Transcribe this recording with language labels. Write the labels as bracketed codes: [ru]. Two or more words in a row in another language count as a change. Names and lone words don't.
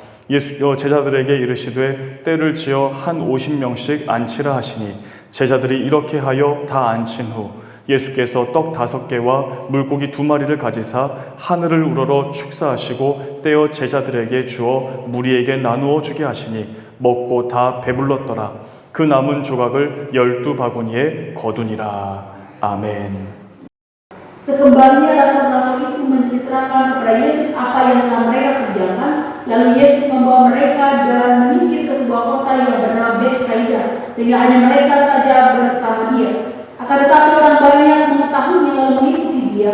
[ko] 예수 제자들에게 이르시되 때를 지어 한 50명씩 앉히라 하시니 제자들이 이렇게 하여 다 앉힌 후 예수께서 떡 5개와 물고기 2마리를 가지사 하늘을 우러러 축사하시고 떼어 제자들에게 주어 무리에게 나누어 주게 하시니 먹고 다 배불렀더라. 그 남은 조각을 12바구니에 거두니라. 아멘. [id] Sekembalinya rasul-rasul itu menceritakan kepada Yesus apa yang telah mereka kerjakan. Lalu Yesus membawa mereka dan menyingkir ke sebuah kota yang bernama Betsaida, sehingga hanya mereka saja bersama Dia. Akan tetapi orang banyak mengetahuinya lalu mengikuti Dia.